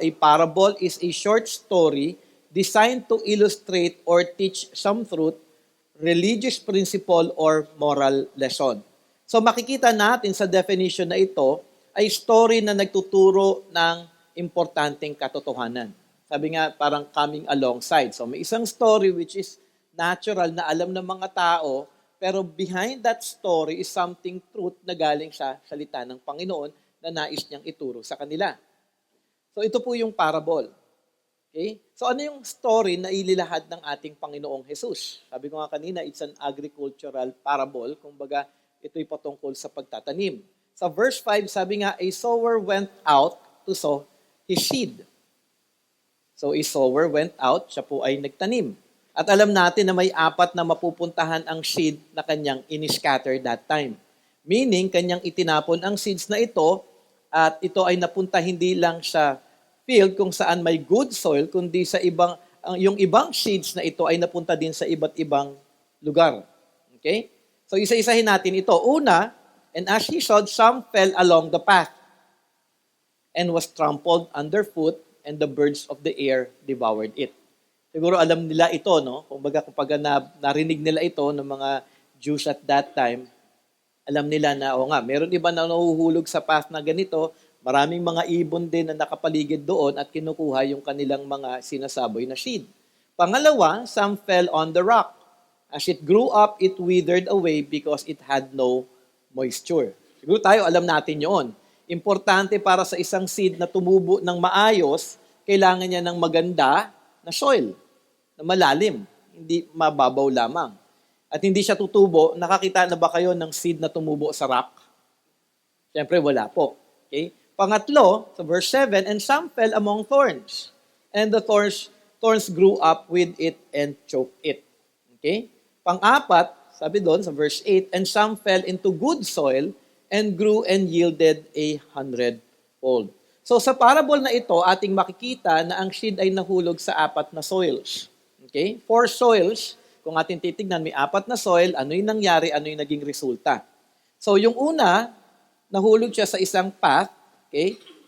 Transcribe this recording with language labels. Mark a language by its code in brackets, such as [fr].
[en] A parable is a short story designed to illustrate or teach some truth, religious principle, or moral lesson. [tl] So makikita natin sa definition na ito ay story na nagtuturo ng importanteng katotohanan. Sabi nga, parang [en] coming alongside. [tl] So may isang story which is natural na alam ng mga tao, pero [en] behind that story is something truth [tl] na galing sa salita ng Panginoon na nais niyang ituro sa kanila. So ito po yung parable. Okay? So ano yung story na ililahad ng ating Panginoong Jesus? Sabi ko nga kanina, [en] it's an agricultural parable. [tl] Kumbaga, ito'y patungkol sa pagtatanim. [en] Sa verse 5, [tl] sabi nga, [en] a sower went out to sow his seed. [tl] So [en] a sower went out, [tl] siya po ay nagtanim. At alam natin na may 4 na mapupuntahan ang seed na kanyang in-scatter [en] that time. [tl] Meaning, kanyang itinapon ang seeds na ito at ito ay napunta hindi lang sa field kung saan may good soil, kundi sa yung ibang seeds na ito ay napunta din sa iba't ibang lugar. Okay? So isa-isahin natin ito. [en] Una, and as he sowed, some fell along the path and was trampled underfoot, and the birds of the air devoured it. [tl] Siguro alam nila ito, no? Kumbaga kapag narinig nila ito ng mga Jews [en] at that time, [tl] alam nila na, meron iba na nahuhulog sa path na ganito, maraming mga ibon din na nakapaligid doon at kinukuha yung kanilang mga sinasaboy na seed. [en] Pangalawa, some fell on the rock. As it grew up, it withered away because it had no moisture. [tl] Siguro tayo, alam natin yun. Importante para sa isang seed na tumubo ng maayos, kailangan niya ng maganda na soil, na malalim, hindi mababaw lamang. At hindi siya tutubo, nakakita na ba kayo ng seed na tumubo sa rock? Siyempre, wala po. Okay? [en] Pangatlo, sa verse 7, and some fell among thorns, and the thorns grew up with it and choked it. Okay? Pang-apat, [tl] sabi doon sa [en] verse 8, and some fell into good soil, and grew and yielded 100-fold. [tl] So sa parable na ito, ating makikita na ang seed ay nahulog sa 4 na soils. Okay? 4 soils, kung ating titignan, may 4 na soil, ano yung nangyari, ano yung naging resulta. So yung una, nahulog siya sa isang path, okay?